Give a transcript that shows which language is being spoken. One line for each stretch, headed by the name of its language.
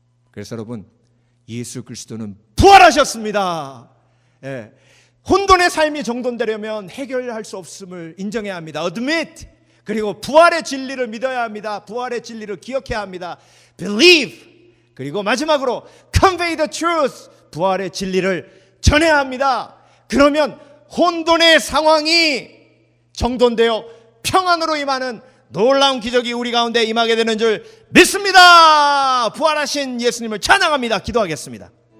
Korean: 그래서 여러분, 예수 그리스도는 부활하셨습니다. 예. 혼돈의 삶이 정돈되려면 해결할 수 없음을 인정해야 합니다.
English: Admit.
Korean: 그리고 부활의 진리를 믿어야 합니다. 부활의 진리를 기억해야 합니다.
English: Believe.
Korean: 그리고 마지막으로
English: Convey the truth.
Korean: 부활의 진리를 전해야 합니다. 그러면 혼돈의 상황이 정돈되어 평안으로 임하는 놀라운 기적이 우리 가운데 임하게 되는 줄 믿습니다. 부활하신 예수님을 찬양합니다. 기도하겠습니다.